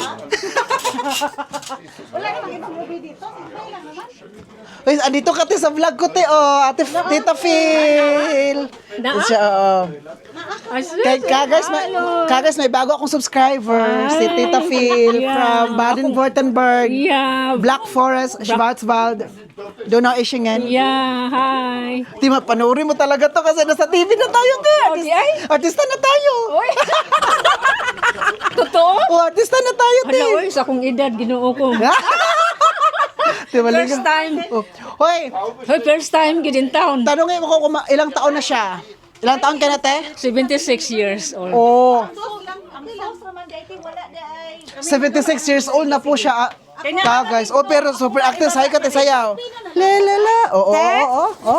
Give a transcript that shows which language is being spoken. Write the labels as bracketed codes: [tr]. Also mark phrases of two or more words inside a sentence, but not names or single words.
[tl] Wala namang ibang movie dito. Uy, andito ka te sa vlog ko te. Oh, Tita Phil. Siya, Kagas, may bago akong subscriber. Si Tita Phil from Baden-Württemberg. Yeah, Black Forest, Schwarzwald. Donau Eschingen. yeah, hi. Di panoorin mo talaga to kasi nasa TV na tayo te. Artista na tayo. Totoo? Oh, artista na tayo te. Hala, [ceb] oy, sa akong edad, ginoo ko. [en] First time. [tl] Oh. Hoy, Hoy, [en] first time, gid in town. [tl] tanongin mo ko kung ilang taon na siya. Ilang taon ka na te? [en] 76 years old. [tl] Oh. [en] 76 years old [tl] na po siya. Guys. Oh, pero [en] super active. [tl] Sayo ka, te, sayaw. Lelala. Oo.